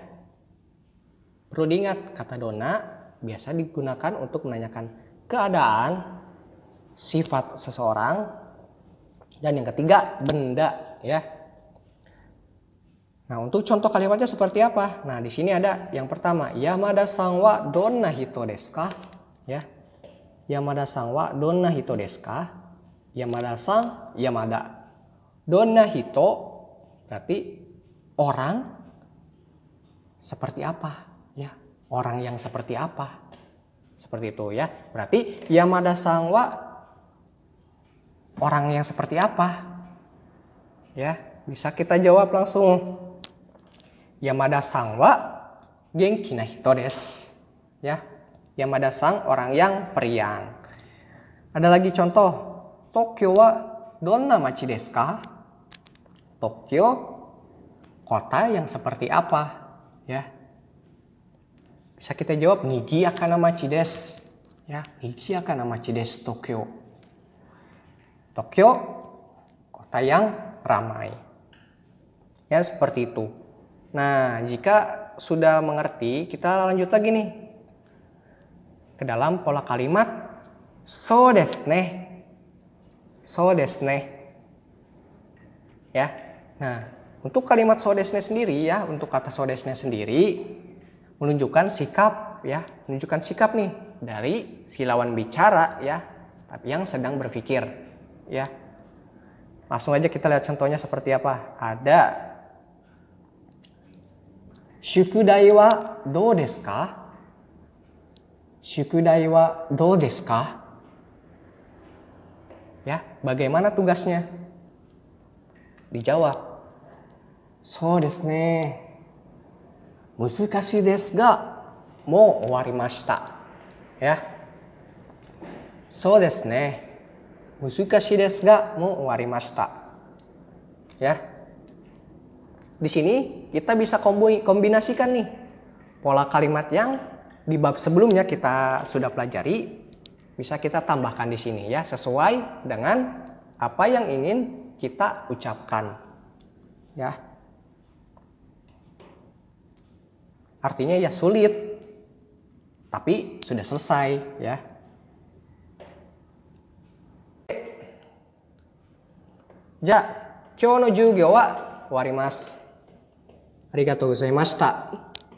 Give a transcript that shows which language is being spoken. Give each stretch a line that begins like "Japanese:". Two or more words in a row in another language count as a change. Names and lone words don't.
Indonesian: Perlu diingat, kata dona biasa digunakan untuk menanyakan keadaan, sifat seseorang, dan yang ketiga benda, ya. Nah, untuk contoh kalimatnya seperti apa? Nah, di sini ada yang pertama,
Japanese: 山田さんはどんな人ですか? Ya. 山田さんはどんな人ですか？山田さん、山田. どんな人
Indonesian: berarti orang seperti apa, ya. Orang yang seperti apa? Seperti itu, ya. Berarti Yamada-san wa orang yang seperti apa? Ya, bisa kita jawab langsung.
Japanese: 山田さんは元気な人です.
Indonesian: Ya. Yamada-san orang yang periang. Ada lagi contoh.
Japanese: 東京はどんな町ですか?
Indonesian: Tokyo kota yang seperti apa? Ya. Bisa kita jawab
Japanese: 賑やかな町です. Ya, 賑やかな町です Tokyo.
Indonesian: Tokyo kota yang ramai. Ya, seperti itu. Nah, jika sudah mengerti, kita lanjut lagi nih ke dalam pola kalimat
Japanese: そうですね. そうですね.
Indonesian: Ya. Nah, untuk kalimat
Japanese: そうですね
Indonesian: sendiri, ya, untuk kata
Japanese: そうですね
Indonesian: sendiri menunjukkan sikap, ya, menunjukkan sikap nih dari si lawan bicara, ya, tapi yang sedang berpikir, ya. Langsung aja kita lihat contohnya seperti apa.
Japanese: Ada 宿題はどうですか? 宿題はどうですか?
Indonesian: Ya, bagaimana tugasnya? Dijawab.
Japanese: そうですね. 難しいですがもう終わりました. Ya. そうですね. 難しいですがもう終わりました.
Indonesian: Ya. Di sini kita bisa kombinasikan nih pola kalimat yang di bab sebelumnya kita sudah pelajari, bisa kita tambahkan di sini, ya, sesuai dengan apa yang ingin kita ucapkan, ya. Artinya ya sulit, tapi sudah selesai, ya.
Japanese: じゃ、今日の授業は終わります. ありがとうございました。